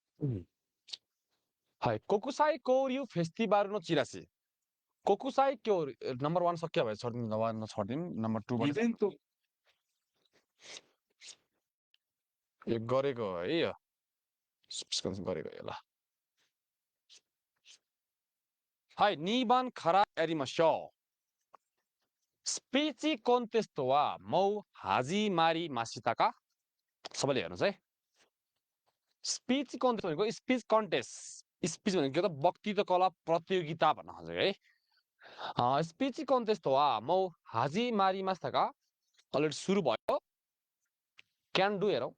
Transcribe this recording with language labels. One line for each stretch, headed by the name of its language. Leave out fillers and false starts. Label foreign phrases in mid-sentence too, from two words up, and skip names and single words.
Japanese: うんはい。国際交流フェスティバルのチラシ。
Nepali: 国際交流、नम्बर 1 सक्यो भने छोडिदिउँ, नम्बर 1 छोडिदिउँ, नम्बर 2 बाट इभेन्ट तो यो गरेको है यो गरेको यो ल
Japanese: はい、2番からやりましょう。スピーチコンテストはもう始まりましたか
Nepali: सबैले हेर्नुहोस् है।
English: speech contest
Nepali: भनेको
English: speech contest
Nepali: स्पिच भनेको त वक्तृत्व कला प्रतियोगिता भन्न खोजेको है।
English: speech contest
Nepali: वा
Japanese: もう始まりましたか
Nepali: अलरेडी सुरु भयो।
English: can do
Nepali: हेरौँ।